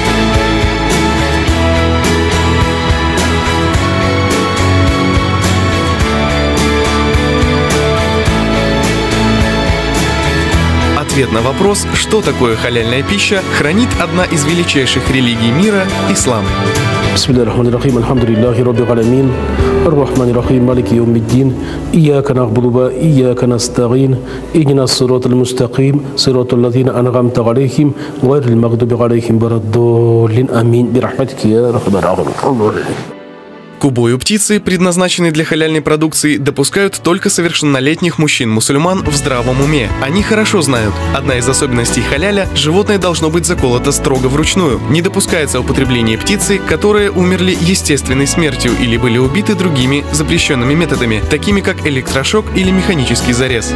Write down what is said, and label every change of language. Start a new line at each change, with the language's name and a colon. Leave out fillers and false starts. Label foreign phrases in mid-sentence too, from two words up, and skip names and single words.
Russian: Ответ на вопрос, что такое халяльная пища, хранит одна из величайших религий мира – ислам.
Arabic: بسم الله الرحمن الرحيم الحمد لله رب العالمين الرحمن الرحيم مالك يوم الدين إياك نعبد وإياك نستعين اهدنا الصراط المستقيم صراط الذين أنعمت عليهم غير المغضوب عليهم ولا الضالين آمين برحمتك يا أرحم الراحمين.
Russian: К убою птицы, предназначенной для халяльной продукции, допускают только совершеннолетних мужчин-мусульман в здравом уме. Они хорошо знают, одна из особенностей халяля – животное должно быть заколото строго вручную. Не допускается употребление птицы, которые умерли естественной смертью или были убиты другими запрещенными методами, такими как электрошок или механический зарез.